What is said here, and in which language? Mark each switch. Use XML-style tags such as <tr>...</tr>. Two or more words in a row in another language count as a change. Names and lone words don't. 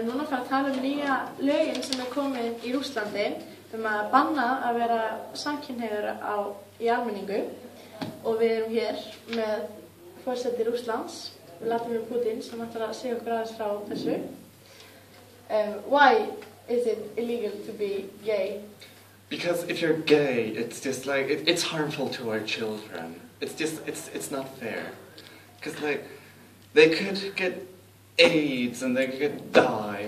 <is>að fara að tala nýja lögin sem komið í Rússlandi að banna að vera samkynhneigður í almenningu og við erum hér með forseti Rússlands, Vladimir Putin, sem ætlar að segja okkur aðeins frá þessu.</is> <en>Why is it illegal to be gay? Because if you're gay, it's just like, it's harmful to our children. It's not fair. Because like, they could get AIDS and they could die.</en>